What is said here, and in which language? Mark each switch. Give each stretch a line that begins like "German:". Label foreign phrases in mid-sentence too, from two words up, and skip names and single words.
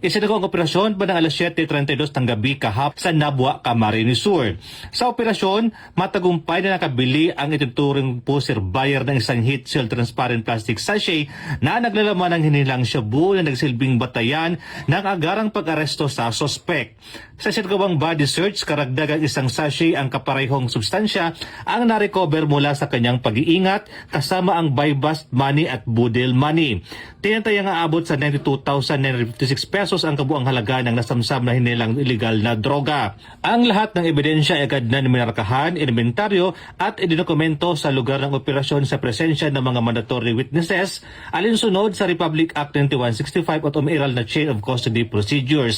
Filipino: Isinagawa ang operasyon ba ng alas 7:32 ng gabi kahap sa Nabua, Camarines Sur. Sa operasyon, matagumpay na nakabili ang ituturing
English: poster buyer
Filipino: ng isang
English: heat seal transparent plastic sachet
Filipino: na naglalaman ng hinilang shabu na nagsilbing batayan ng agarang pag-aresto sa sospek. Sa sinagawang
English: body search,
Filipino: karagdagang isang sachet ang kaparehong substansya ang narecover mula sa kanyang pag-iingat kasama ang
English: buy-bust money
Filipino: at
English: budel money.
Filipino: Tinatayang aabot sa 92,956 pesos ang kabuang halaga ng nasamsam na hinilang illegal na droga. Ang lahat ng ebidensya ay agad na minarkahan, inventaryo at idinokumento sa lugar ng operasyon sa presensya ng mga
English: mandatory witnesses
Filipino: alinsunod sa Republic Act 9165 at umiiral na
English: chain of custody procedures.